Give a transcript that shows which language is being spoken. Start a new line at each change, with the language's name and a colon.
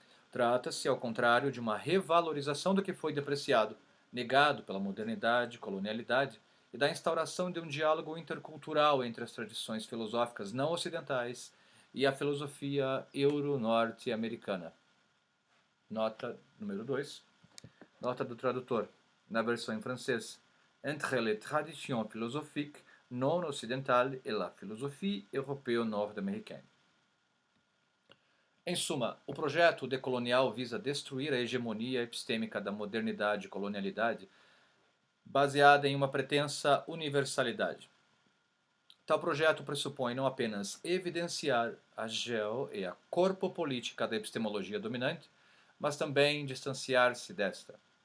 Portuguese: Trata-se, ao contrário, de uma revalorização do que foi depreciado, negado pela modernidade, colonialidade e da instauração de um diálogo intercultural entre as tradições filosóficas não ocidentais e a filosofia euro-norte-americana. Nota número 2. Nota do tradutor, na versão em francês.
French: Entre les traditions philosophiques non occidentales et la philosophie européo-nord-américaine.
Portuguese: Em suma, o projeto decolonial visa destruir a hegemonia epistêmica da modernidade e colonialidade, baseada em uma pretensa universalidade. Tal projeto pressupõe não apenas evidenciar a geo e a corpopolítica da epistemologia dominante, mas também distanciar-se desta.